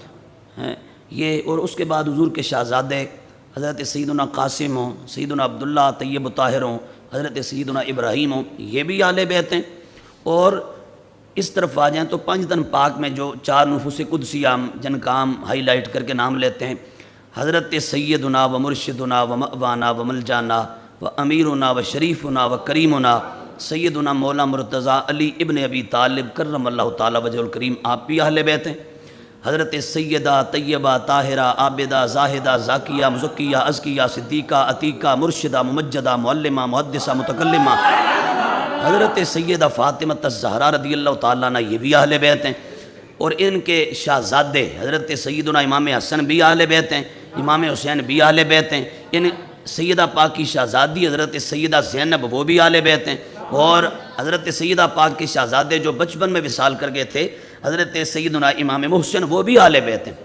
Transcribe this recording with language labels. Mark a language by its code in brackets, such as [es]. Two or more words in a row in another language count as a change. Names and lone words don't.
[ur] یہ، اور اس کے بعد حضور کے شہزادے حضرت سیدنا قاسم ہوں، سیدنا عبداللہ طیب طاہر ہوں، حضرت سیدنا ابراہیم ہوں، یہ بھی اہل بیت ہیں۔ اور اس طرف آ جائیں تو پنج تن پاک میں جو چار نفوس قدسیہ جن کا ہم ہائی لائٹ کر کے نام لیتے ہیں، حضرت [ar] سیدنا و مرشدنا و مأوانا و ملجانا و امیرنا و شریفنا و کریمنا [ur] سیدنا مولا مرتضیٰ علی ابن ابی طالب [ar] کرم اللہ تعالیٰ وجہ الکریم، [ur] آپ بھی اہل بیت ہیں۔ حضرت سیدہ [ar] طیبہ طاہرہ عابدہ زاہدہ زاکیہ مزکیہ ازکیہ صدیقہ عتیقہ مرشدہ ممجدہ معلمہ محدثہ متکلمہ [ur] حضرت سیدہ فاطمہ الزہرا [ar] رضی اللہ تعالیٰ عنہ، [ur] یہ بھی اہل بیت ہیں۔ اور ان کے شہزادے حضرت سیدنا امام حسن بھی اہل بیت ہیں، امام حسین بھی اہل بیت ہیں، ان سیدہ پاک کی شہزادی حضرت سیدہ زینب وہ بھی اہل بیت ہیں، اور حضرت سیدہ پاک کے شہزادے جو بچپن میں وصال کر گئے تھے حضرت سیدنا امام محسن وہ بھی اہل بیت ہیں۔